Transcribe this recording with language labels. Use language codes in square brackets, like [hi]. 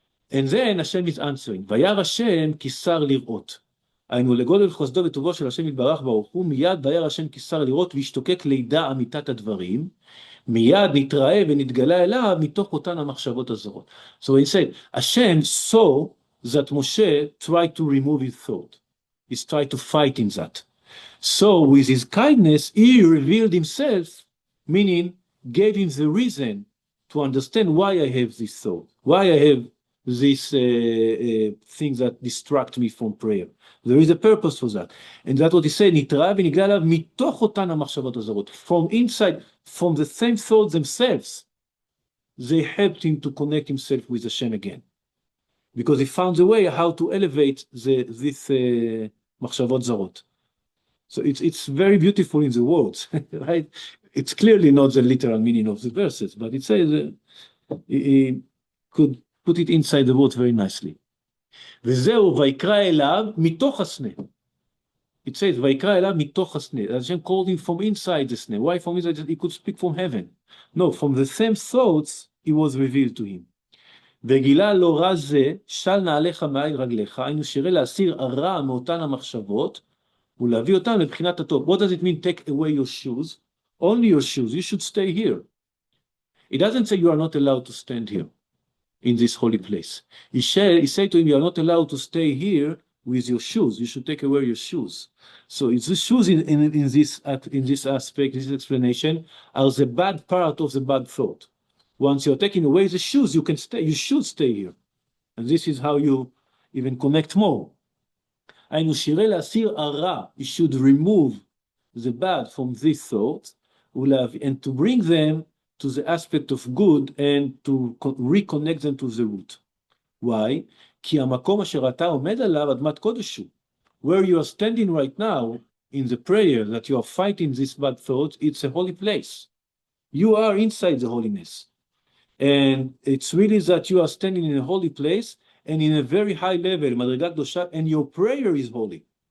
[en] And then Hashem is answering, [he] וירא השם כי שר לראות. היינו לגודל חסדו וטובו של השם יתברך ברוך הוא, מיד וירא השם כי שר לראות וישתוקק לידע אמיתת הדברים, מיד נתראה ונתגלה אליו מתוך אותן המחשבות הזרות. [en] So he said, Hashem saw that Moshe tried to remove his thought. He's tried to fight in that. So with his kindness, he revealed himself, meaning gave him the reason to understand why I have this thought, why I have these things that distract me from prayer. There is a purpose for that. And that's what he said, [he] נתראה ונגלה אליו מתוך אותן המחשבות הזרות. [en] From inside, from the same thoughts themselves, they helped him to connect himself with Hashem again. Because he found a way how to elevate this [he] מחשבות זרות. [en] So it's very beautiful in the words, right? It's clearly not the literal meaning of the verses, but it says he could put it inside the word very nicely. [he] וזהו ויקרא אליו מתוך הסנה. [en] it says, [he] ויקרא אליו מתוך הסנה. [en] Hashem called him from inside the snare. Why from inside? He could speak from heaven. No, from the same thoughts, it was revealed to him. [he] וגילה לו רע זה, של נעליך מעל רגליך, היינו שירה להסיר הרע מאותן המחשבות, ולהביא אותם לבחינת הטוב. [en] What does it mean, take away your shoes? Only your shoes, you should stay here. It doesn't say you are not allowed to stand here, in this holy place. He said to him, you are not allowed to stay here with your shoes. You should take away your shoes. So it's the shoes in this aspect, this explanation, are the bad part of the bad thought. Once you're taking away the shoes, you can stay. You should stay here, and this is how you even connect more. [he] היינו שירה להסיר הרע. [en] You should remove the bad from these thoughts, and to bring them to the aspect of good and to reconnect them to the root. Why? [he] כי המקום אשר אתה עומד עליו אדמת קודש הוא. [en] Where you are standing right now, in the prayer that you are fighting this bad thought, it's a holy place. You are inside the holiness. And it's really that you are standing in a holy place and in a very high level, [he] מדרגה קדושה, [en] and your prayer is holy.